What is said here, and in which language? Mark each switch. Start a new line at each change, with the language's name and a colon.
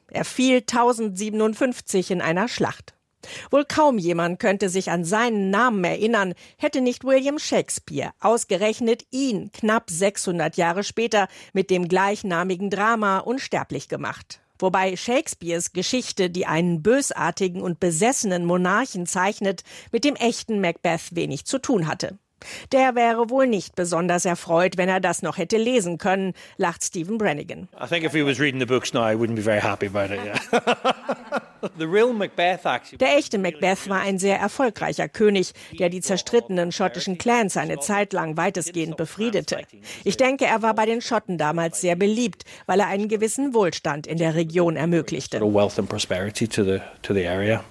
German: Er fiel 1057 in einer Schlacht. Wohl kaum jemand könnte sich an seinen Namen erinnern, hätte nicht William Shakespeare ausgerechnet ihn knapp 600 Jahre später mit dem gleichnamigen Drama unsterblich gemacht. Wobei Shakespeares Geschichte, die einen bösartigen und besessenen Monarchen zeichnet, mit dem echten Macbeth wenig zu tun hatte. Der wäre wohl nicht besonders erfreut, wenn er das noch hätte lesen können, lacht Stephen Brannigan.
English: I think if he was reading the books now, I wouldn't be very happy about it. Yeah. The real Macbeth actually.
German: Der echte Macbeth war ein sehr erfolgreicher König, der die zerstrittenen schottischen Clans eine Zeit lang weitestgehend befriedete. Ich denke, er war bei den Schotten damals sehr beliebt, weil er einen gewissen Wohlstand in der Region ermöglichte.
English: Wealth and prosperity to the area.